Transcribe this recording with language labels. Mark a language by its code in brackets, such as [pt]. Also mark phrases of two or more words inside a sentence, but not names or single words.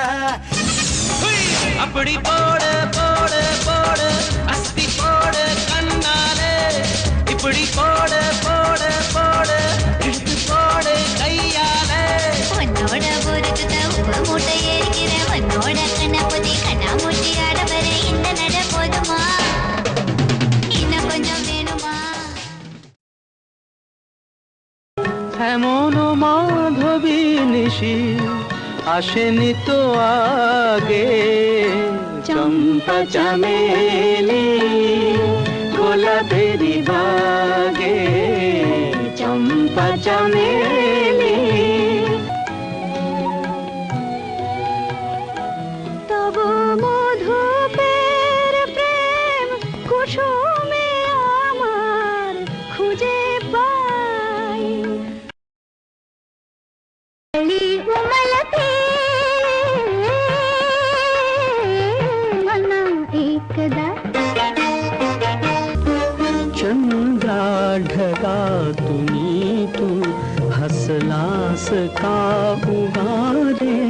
[ta] அப்படி போடு போடு போடு அஸ்தி போடு கண்ணாலே இப்படி போடு போடு போடு இழுத்து போடு கையாலே உன்னோட பொறுக்குத உப்ப மூட்டை ஏறிக்கிற உன்னோட கண்ணபதி கண்ணாமூட்டி ஆட வர இந்த நட போதுமா இன்னும் கொஞ்சம் வேணுமா [bn] এমন মাধবী নিশি আসেনি তো আগে চম্পা চামেলি গোলাপেরি বাগে চম্পা চামেলি তব মধুপের প্রেম কুসুমে আমার খুঁজে পাই [mr] उमलते मना एकदा चंद्रा ढगा तुनी तू हसलास का उगार